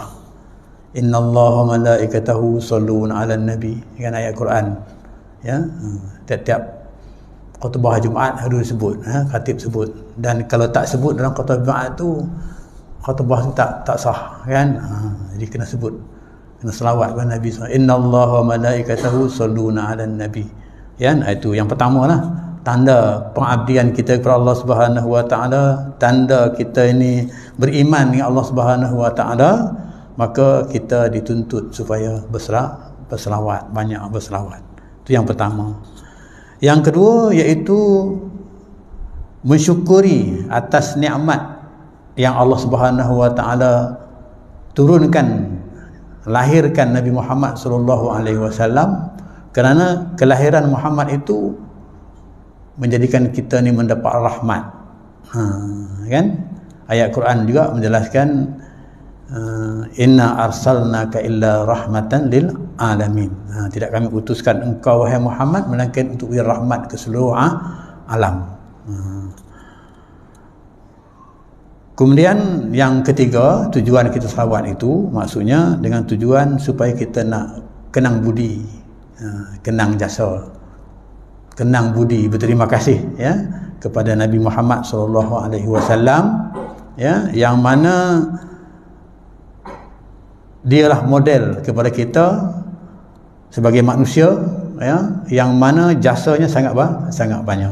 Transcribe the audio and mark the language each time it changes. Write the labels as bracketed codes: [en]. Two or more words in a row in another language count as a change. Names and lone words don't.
[ar] إن الله ملائكته يصلون على النبي, [ms] kan ayat Quran, ya. Tiap-tiap khutbah Jumaat harus sebut, khatib sebut. Dan kalau tak sebut dalam khutbah Jumaat tu, khutbah tu tak sah, kan. Jadi kena sebut, kena selawat kepada Nabi SAW. [ar] إن الله ملائكته يصلون على النبي, [ms] kan. Itu yang pertama lah, tanda pengabdian kita kepada Allah [ar] سبحانه وتعالى, [ms] tanda kita ini beriman dengan Allah [ar] سبحانه وتعالى. [ms] Maka kita dituntut supaya berselawat, banyak berselawat. Itu yang pertama. Yang kedua iaitu mensyukuri atas nikmat yang Allah [ar] سبحانه وتعالى [ms] turunkan, lahirkan Nabi Muhammad SAW. Kerana kelahiran Muhammad itu menjadikan kita ni mendapat rahmat, kan. Ayat Quran juga menjelaskan, [ar] إنا أرسلناك إلا رحمة للعالمين. [ms] Tidak kami utuskan engkau wahai Muhammad melainkan untuk beri rahmat ke seluruh alam. Kemudian yang ketiga, tujuan kita selawat itu maksudnya dengan tujuan supaya kita nak kenang budi, kenang jasa, kenang budi, berterima kasih, ya, kepada Nabi Muhammad SAW, ya, yang mana dialah model kepada kita sebagai manusia, ya, yang mana jasanya sangat banyak.